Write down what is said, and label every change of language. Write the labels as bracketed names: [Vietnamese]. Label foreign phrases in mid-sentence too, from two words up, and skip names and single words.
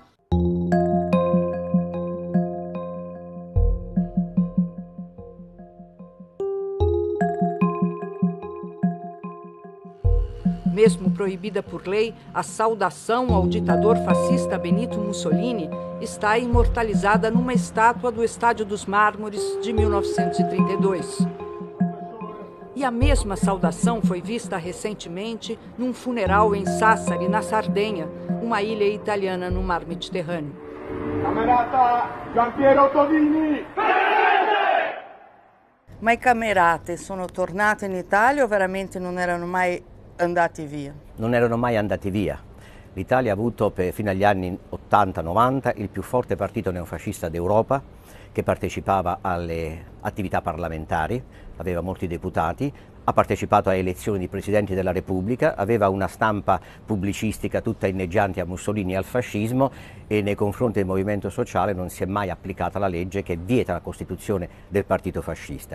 [Portuguese] Mesmo proibida por lei, a saudação ao ditador fascista Benito Mussolini está imortalizada numa estátua do Estádio dos Mármores de 1932. E a mesma saudação foi vista recentemente num funeral em Sassari, na Sardenha, uma ilha italiana no mar Mediterrâneo. [Italian] Camerata Giampiero Tovini! Ma i camerate sono tornati in Italia o veramente non erano mai andati via? Non erano mai andati via. L'Italia ha avuto fino agli anni 80-90 il più forte partito neofascista d'Europa, che partecipava alle attività parlamentari, aveva molti deputati, ha partecipato a elezioni di presidenti della Repubblica, aveva una stampa pubblicistica tutta inneggiante a Mussolini e al fascismo e nei confronti del movimento sociale non si è mai applicata la legge che vieta la costituzione del partito fascista.